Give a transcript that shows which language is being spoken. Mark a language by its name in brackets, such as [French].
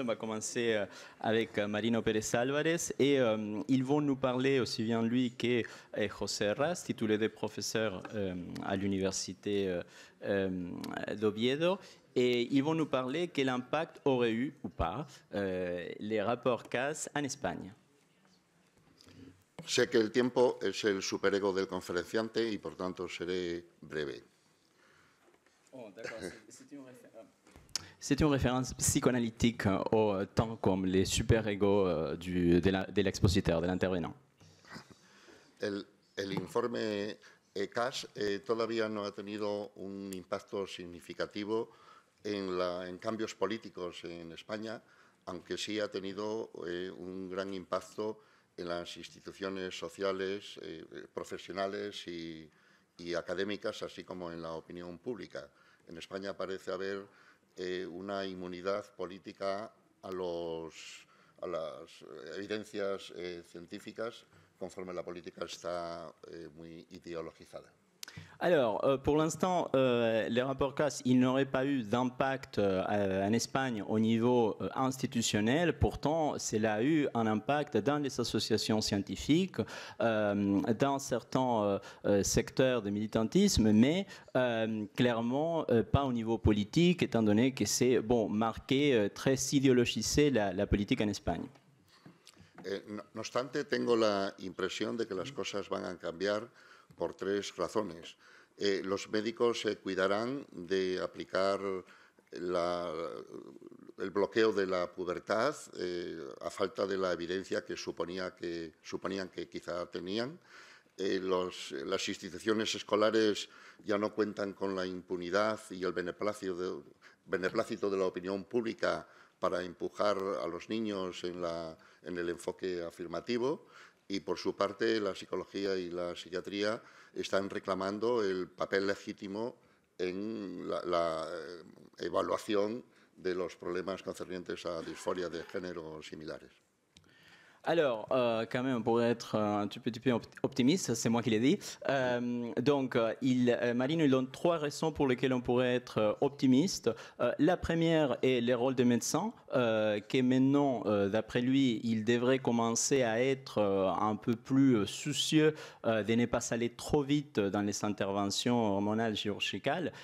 [French] On va commencer avec Marino Pérez Álvarez et ils vont nous parler, aussi bien lui que José Ras, titulé de professeur à l'université d'Oviedo. Et ils vont nous parler quel impact aurait eu ou pas les rapports CAS en Espagne. [Spanish] Sé que el tiempo es el superego del conferenciante y, por tanto, seré breve. [French] Oh, d'accord. C'est une référence psychanalytique au temps comme les super-égos de l'expositeur, de l'intervenant. [Spanish] El informe CAS todavía no ha tenido un impacto significativo en cambios políticos en España, aunque sí ha tenido un gran impacto en las instituciones sociales, profesionales y académicas, así como en la opinión pública. En España parece haber una inmunidad política a las evidencias científicas, conforme la política está muy ideologizada. [French] Alors, pour l'instant, les rapports CAS, ils n'auraient pas eu d'impact en Espagne au niveau institutionnel. Pourtant, cela a eu un impact dans les associations scientifiques, dans certains secteurs de militantisme, mais clairement pas au niveau politique, étant donné que c'est marqué, très idéologisé la politique en Espagne. [Spanish] No obstante, tengo la impresión de que las cosas van a cambiar por tres razones. Los médicos cuidarán de aplicar el bloqueo de la pubertad a falta de la evidencia que suponían que quizá tenían. Las instituciones escolares ya no cuentan con la impunidad y el beneplácito de la opinión pública para empujar a los niños en el enfoque afirmativo, y por su parte la psicología y la psiquiatría están reclamando el papel legítimo en la evaluación de los problemas concernientes a disforia de género similares. [French] Alors, quand même, pour être un tout petit peu optimiste, c'est moi qui l'ai dit. Donc, Marino, il donne trois raisons pour lesquelles on pourrait être optimiste. La première est le rôle des médecins, qui maintenant, d'après lui, il devrait commencer à être un peu plus soucieux de ne pas aller trop vite dans les interventions hormonales chirurgicales.